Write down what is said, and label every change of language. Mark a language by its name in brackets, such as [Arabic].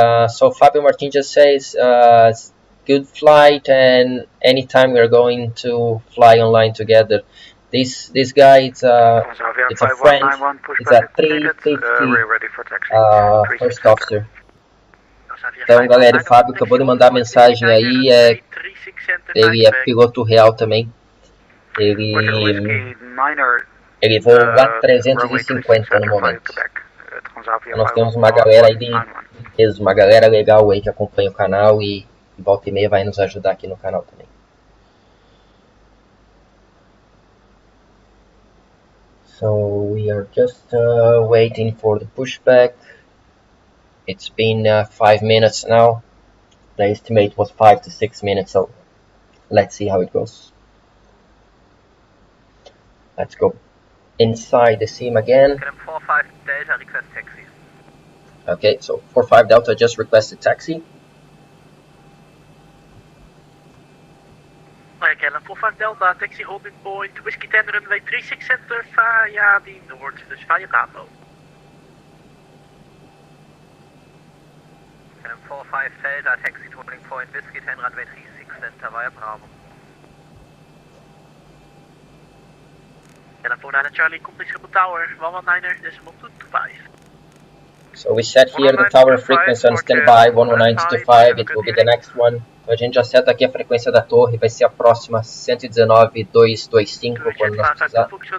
[English] So Fábio Martins just says, good flight, and anytime we are going to fly online together. This guy, it's a friend, it's a 350 first officer. [Portuguese] Então galera, o Fábio acabou de mandar mensagem aí, ele é piloto real também. Ele voa 350 no momento. Então, nós temos uma galera aí de peso, uma galera legal aí que acompanha o canal e volta e meia vai nos ajudar aqui no canal também. [English] So we are just waiting for the pushback. It's been 5 minutes now. The estimate was 5 to 6 minutes, so let's see how it goes. Let's go inside the sim again. Okay, so 45 Delta just requested taxi. KLM 45 Delta, taxi holding point, Whiskey 10 runway 36 center via the north, dus via Bravo. KLM 45 Delta, taxi holding point, Whiskey 10 runway 36 center via Bravo. KLM 49 Charlie, complete triple tower, 119er, decimal 225. So we set here the tower frequency on standby, 119.25, it will be the next one. [Portuguese] Então a gente já seta aqui a frequência da torre, vai ser a próxima 119.225 quando nós precisar.